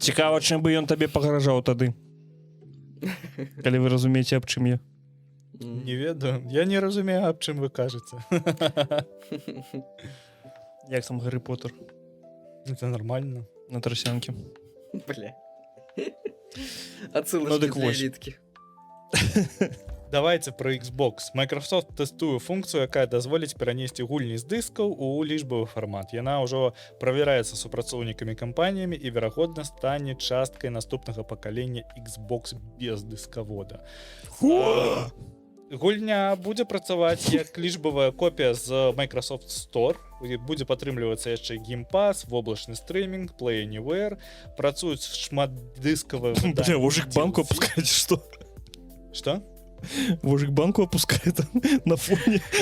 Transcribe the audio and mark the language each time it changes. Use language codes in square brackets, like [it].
[be] Цікава, чым бы ён табе пагражаў тады. Калі вы разумееце, аб чым я. Не ведаю. Я не разумею, аб чым вы кажаце. Як там Гаррі Поттер [ru] Это нормально. [be] на трасянке. Бля. Ну, Ацылачкі дык для вось. эліткі. [ru] Давайте про [be] Xbox. Microsoft тэстуе функцыю, якая дазволіць перанесці гульні з дыскаў у лічбавы фармат. Яна ўжо правяраецца супрацоўнікамі кампаніямі і, верагодна, стане часткай наступнага пакалення Xbox без дыскавода. Гульня будзе працаваць як лічбавая копія з Microsoft Store. Будзе падтрымлівацца яшчэ Game Pass, воблачны стрымінг, Play Anywhere. Працуюць шматдыскавыя [ru] Бля, вожик банку опускает, что? [be] Што? [ru] Вожик банку опускает на фоне.